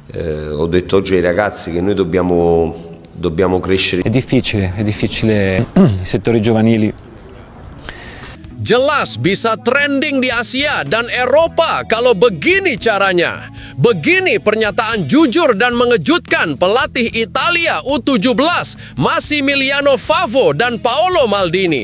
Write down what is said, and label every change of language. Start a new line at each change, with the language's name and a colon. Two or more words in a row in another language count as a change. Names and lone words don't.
Italian: Ho detto oggi ai ragazzi che noi dobbiamo crescere. È difficile i settori giovanili.
Indonesian: Jelas bisa trending di Asia dan Eropa kalau begini caranya. Begini pernyataan jujur dan mengejutkan pelatih Italia U17 Massimiliano Favo dan Paolo Maldini.